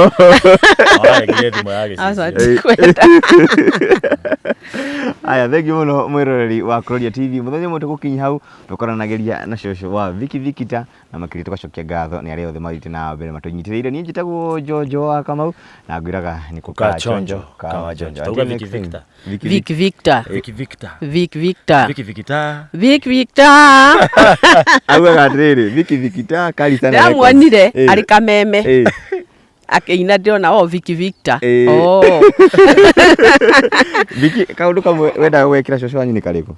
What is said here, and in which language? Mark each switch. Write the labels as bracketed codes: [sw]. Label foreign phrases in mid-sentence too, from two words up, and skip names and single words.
[ki] Aya, thengi muno mwiroreri wa Kuroria TV. Muthenya mwe tugukinya hau tukoranagiria na cũcũ wa Vicky Victor na makiri tugacokia ngatho nĩ arĩa othe marite na mbere matunyitĩrĩire. Niĩ njĩtagwo Jojo wa Kamau na ngwĩraga nĩ [sw] kukaa chonjo kama [ki] Jonjo. Tauga Vicky Victor. Vicky Victor. Vicky Victor. Vicky Victor. Vicky Victor. Vicky Victor. Auga atĩrĩrĩ, Vicky Victor kari sana. Ndamwonire arĩ kameme. Akĩina ndĩrona Vicky Victor. Vicky, kaundu kamwe wendaga gwĩkĩra cũcũ wanyu nĩ karĩkũ?